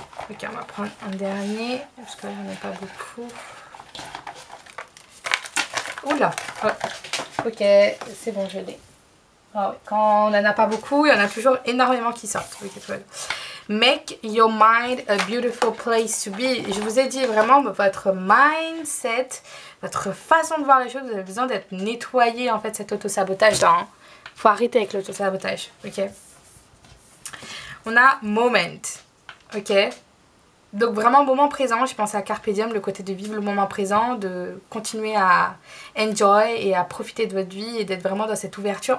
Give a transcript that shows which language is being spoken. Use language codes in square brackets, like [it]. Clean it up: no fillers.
[fr] Ok, on va prendre un dernier, parce que là j'en ai pas beaucoup. Oula, oh. Ok, c'est bon, je l'ai. Oh, quand on n'en a pas beaucoup, il y en a toujours énormément qui sortent. [en] Make your mind a beautiful place to be. [fr] Je vous ai dit vraiment, votre mindset, votre façon de voir les choses, vous avez besoin d'être nettoyé en fait, cet auto-sabotage là. Hein. Faut arrêter avec l'auto-sabotage, ok? On a moment, ok? Donc vraiment moment présent, je pense à Carpe Diem, le côté de vivre le moment présent, de continuer à enjoy et à profiter de votre vie et d'être vraiment dans cette ouverture.